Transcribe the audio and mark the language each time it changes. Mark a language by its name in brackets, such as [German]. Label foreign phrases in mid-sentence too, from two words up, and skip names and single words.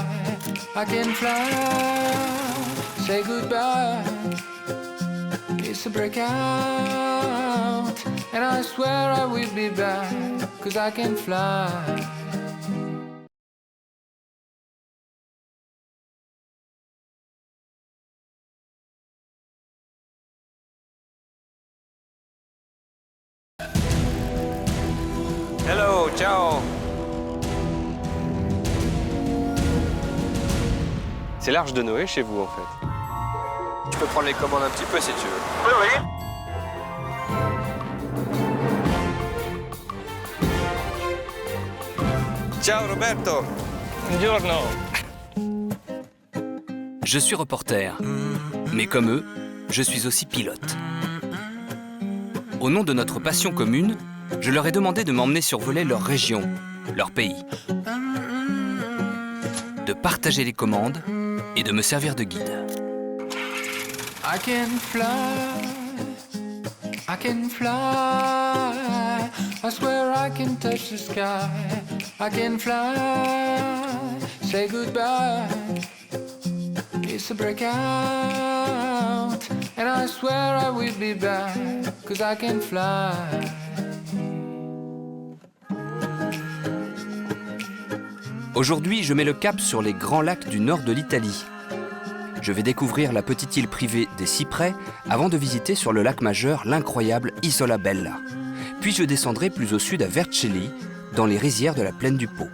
[English] I can fly, say goodbye, it's a breakout, and I swear I will be back, 'cause I can fly. Hello, ciao. [French] C'est l'Arche de Noé chez vous en fait. Tu peux prendre les commandes un petit peu si tu veux. Oui, oui. Ciao Roberto. Buongiorno. Je suis reporter, mais comme eux, je suis aussi pilote. Au nom de notre passion commune, je leur ai demandé de m'emmener survoler leur région, leur pays, de partager les commandes et de me servir de guide. [English] I can fly, I can fly, I swear I can touch the sky. I can fly, say goodbye, it's a breakout, and I swear I will be back, 'cause I can fly. [French] Aujourd'hui, je mets le cap sur les grands lacs du nord de l'Italie. Je vais découvrir la petite île privée des Cyprès avant de visiter sur le lac majeur l'incroyable Isola Bella. Puis je descendrai plus au sud à Vercelli, dans les rizières de la plaine du Pô.